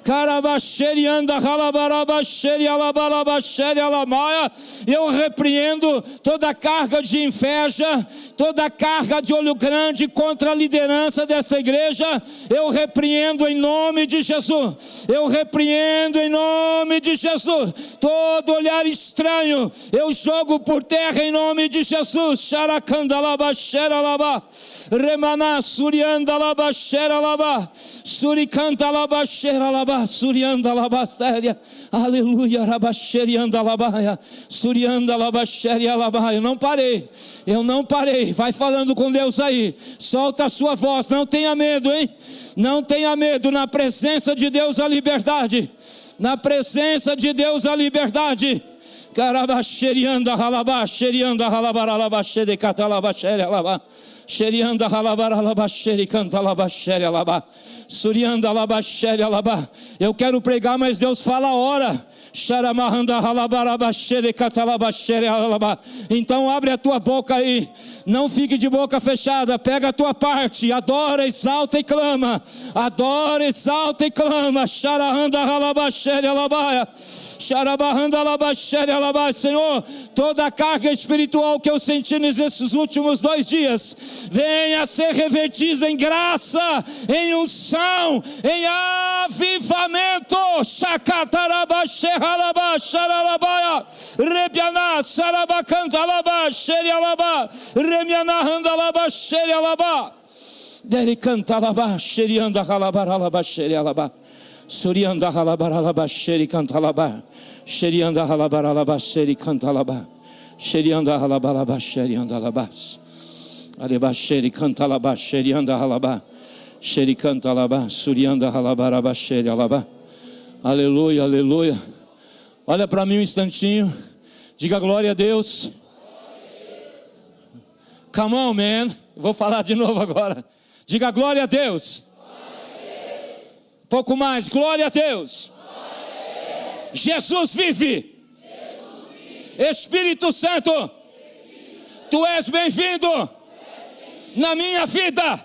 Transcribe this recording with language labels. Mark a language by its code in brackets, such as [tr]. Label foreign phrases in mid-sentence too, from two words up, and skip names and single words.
[pt] Eu repreendo toda a carga de inveja, toda a carga de olho grande contra a liderança dessa igreja. Eu repreendo em nome de Jesus. Eu repreendo em nome de Jesus. Todo olhar estranho eu jogo por terra em nome de Jesus. Xaracandalaba, xeralaba, remaná, suriandalaba, xeralaba, suricandalaba, xeralaba, suriandalaba, stéria. Aleluia, rabaxeriandalaba, suriandalaba, xerialaba. Eu não parei. Vai falando com Deus aí. Solta a sua voz. Não tenha medo, hein? Não tenha medo. Na presença de Deus a liberdade. Na presença de Deus a liberdade. Carabaxerianda ralabá, xerianda ralabaralaba, xericatalaba, xerialaba. Xerianda ralabaralaba, xericantalaba, xerialaba. Surianda laba, xerialaba. Eu quero pregar, mas Deus fala a hora. Então abre a tua boca aí. Não fique de boca fechada. Pega a tua parte. Adora, exalta e clama. Adora, exalta e clama. Senhor, toda a carga espiritual que eu senti nesses últimos 2 dias, venha ser revertida em graça, em unção, em avivamento. Halaba, xaralabaya, rebiana, sarabacandalaba, xerialaba, remiana, handalaba, xerialaba, delicantalaba, xerianda, halabaralaba, xerialaba, surianda, halabaralaba, xericantalaba, xerianda, halabaralaba, xericantalaba, xerianda, halabaraba, xeriandalabas, aleba, xericantalaba, xerianda, halaba, xericantalaba, surianda, halabaraba, xerialaba. Aleluia, aleluia. Olha para mim um instantinho. Diga glória a Deus. [en] Come on, man. [pt] Vou falar de novo agora. Diga glória a Deus. Pouco mais. Glória a Deus. Jesus vive. Espírito Santo. Tu és bem-vindo na minha vida.